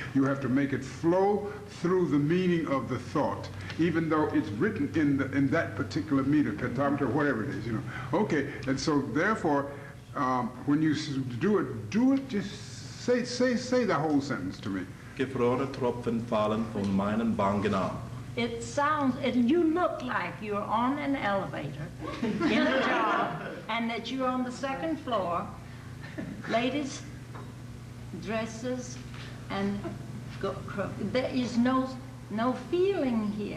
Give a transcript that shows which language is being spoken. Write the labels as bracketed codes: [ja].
[en] You have to make it flow through the meaning of the thought, even though it's written in that particular meter, pentameter, whatever it is, you know. Okay, and so therefore, when you do it, just say the whole sentence to me. [de] Gefrorene Tropfen fallen von meinen Wangen ab. [en] It sounds, you look like you're on an elevator in a job and that you're on the second floor. Ladies, dresses, and there is no feeling here.